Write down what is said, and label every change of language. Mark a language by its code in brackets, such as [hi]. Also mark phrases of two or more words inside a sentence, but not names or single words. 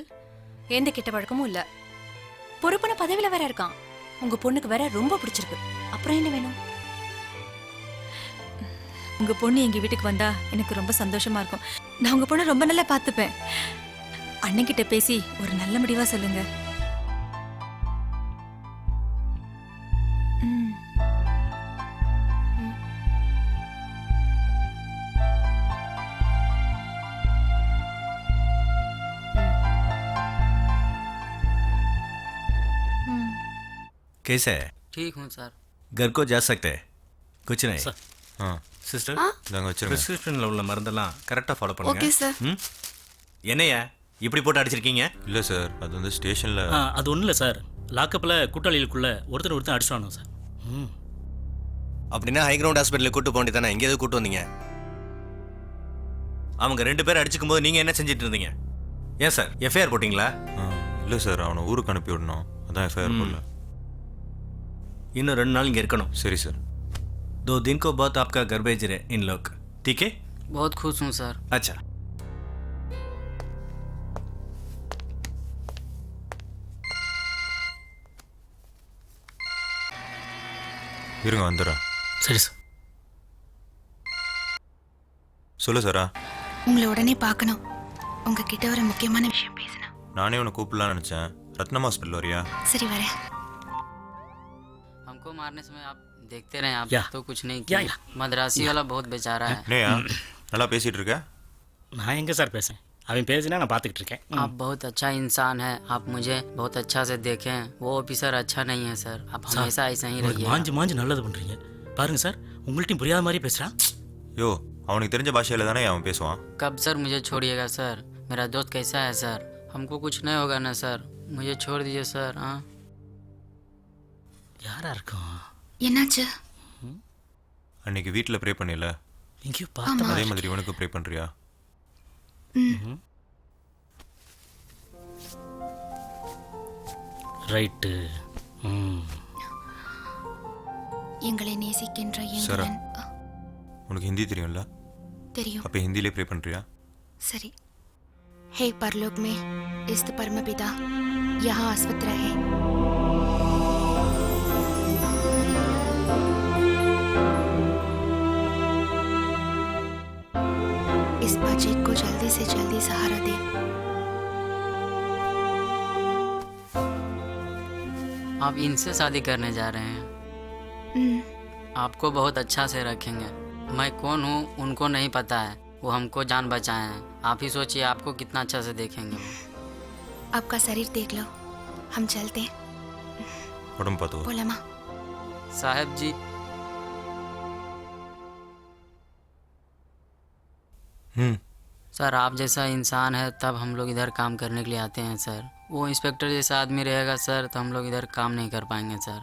[ta] எந்த கெட்ட பழக்கமும் இல்ல. பொறுப்பான பதவியில வேற இருக்கான். உங்க பொண்ணுக்கு வேற ரொம்ப பிடிச்சிருக்கு. அப்புறம் என்ன வேணும்? உங்க பொண்ணு எங்க வீட்டுக்கு வந்தா எனக்கு ரொம்ப சந்தோஷமா இருக்கும். நான் உங்க பொண்ணை ரொம்ப நல்லா பார்த்துப்பேன். அண்ணன் கிட்ட பேசி ஒரு நல்ல முடிவா சொல்லுங்க. [hi] कैसे है? ठीक हूँ सर. घर को जा सकते हैं? कुछ नहीं. सर. [ta] हाँ சிஸ்டர், நாங்கள் வச்சிருக்கோம். ப்ரிஸ்கிரிப்ஷனில் உள்ள மருந்தெல்லாம் கரெக்டாக ஃபாலோ பண்ணுங்க. ஓகே சார். என்னையா இப்படி போட்டு அடிச்சிருக்கீங்க? இல்லை சார், அது வந்து ஸ்டேஷனில். அது ஒன்றும் இல்லை சார். லாக்கப்பில் கூட்டாளிகளுக்குள்ள ஒருத்தர் அடிச்சுவானு சார். அப்படின்னா ஹை கிரவுண்ட் ஹாஸ்பிட்டலுக்கு கூட்டு போக வேண்டியதானே? எங்கே எதுவும் கூட்டு வந்தீங்க? அவங்க 2 பேர் அடிச்சுக்கும் போது நீங்கள் என்ன செஞ்சுட்டு இருந்தீங்க? ஏன் சார் எஃப்ஐஆர் போட்டிங்களா? இல்லை சார், அவனை ஊருக்கு அனுப்பி விடணும், அதான் எஃப்ஐஆர் போடல. இன்னும் 2 நாள் இங்கே இருக்கணும். சரி சார். [hi] 2 दिन को बाद आपका घर भेज रहे इन लोग, ठीक है? बहुत खुश हूँ सर. अच्छा. [ta] இருங்க வந்துடுறேன். சரி சார். சொல்லு சாரா. உங்களை உடனே பார்க்கணும். உங்ககிட்ட ஒரு முக்கியமான விஷயம் பேசணும். நானே உன்னை கூப்பிடலான்னு நினச்சேன். ரத்னம் ஹாஸ்பிட்டல் வரியா? சரி வரேன். [hi] हमको मारने समय आप देखते रहे आप या। तो कुछ नहीं या, किया। या। मद्रासी वाला बहुत बेचारा है। [ta] என்னையா நல்லா பேசிட்டு இருக்க நான் எங்கே சார் பேசுகிறேன் அவன் பேசினா நான் பார்த்துக்கிட்டு இருக்கேன் [hi] आप बहुत अच्छा इंसान है। आप मुझे बहुत अच्छा से देखें। वो ऑफिसर अच्छा नहीं है सर। आप हमेशा ऐसा ही रहिए। [ta] மாஞ்சு மாஞ்சு நல்லது பண்ணுறீங்க பாருங்க சார் உங்கள்ட்டையும் புரியாத மாதிரி பேசுகிறான் யோ அவனுக்கு தெரிஞ்ச பாஷையில தானே அவன் பேசுவான் [hi] कब सर मुझे छोड़िएगा सर? मेरा दोस्त कैसा है सर? हमको कुछ नहीं होगा ना सर? मुझे छोड़ दीजिए सर। हाँ [ta] யாரா இருக்கும் என்னாச்சு? அன்னைக்கு வீட்டில் ப்ரே பண்ணில எங்கேயோ பார்த்த அதே மாதிரி இவனுக்கு ப்ரே பண்ணுறியா ரைட்டு எங்களை நேசிக்கின்ற சரா எங்களன் உனக்கு ஹிந்தி தெரியும்ல தெரியும். அப்போ ஹிந்திலே ப்ரே பண்ணுறியா सरी। [hi] हे परलोक में स्थित परम पिता, यहाँ अस्वस्थ रहे। इस बच्चे को जल्दी से जल्दी सहारा दे। आप इनसे शादी करने जा रहे हैं? आपको बहुत अच्छा से रखेंगे। मैं कौन हूँ उनको नहीं पता है। वो हमको जान बचाए हैं। आप ही सोचिए आपको कितना अच्छा से देखेंगे वो। आपका शरीर देख लो, हम चलते। [ta] உடம்பு பார்த்து [hi] बोला माँ। साहब जी सर आप जैसा इंसान है तब हम लोग इधर काम करने के लिए आते हैं सर। वो इंस्पेक्टर जैसा आदमी रहेगा सर तो हम लोग इधर काम नहीं कर पाएंगे सर।